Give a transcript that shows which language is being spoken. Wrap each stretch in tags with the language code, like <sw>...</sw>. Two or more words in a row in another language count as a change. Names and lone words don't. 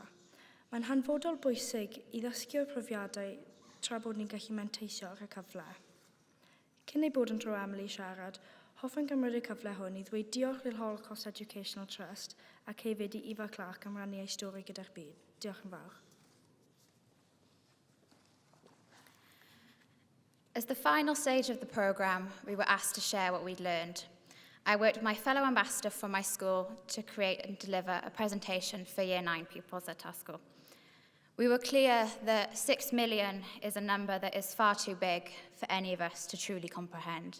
<cy>Mae'n hanfodol bwysig i ddysgu'r profiadau tra bod ni'n gallu menteisio ar y cyfle. Cyn ei bod yn tro Emily siarad, hoffwn gymryd y cyfle hwn i ddweud diolch i'r Holocaust Educational Trust ac hefyd i Eva Clark am rannu ei stori gyda'r byd. Diolch yn fawr.</cy> <en>As the final stage of the programme, we were asked to share what we'd learned. I worked with my fellow ambassador from my school to create and deliver a presentation for Year 9 pupils at our school. We were clear that 6 million is a number that is far too big for any of us to truly comprehend.</en>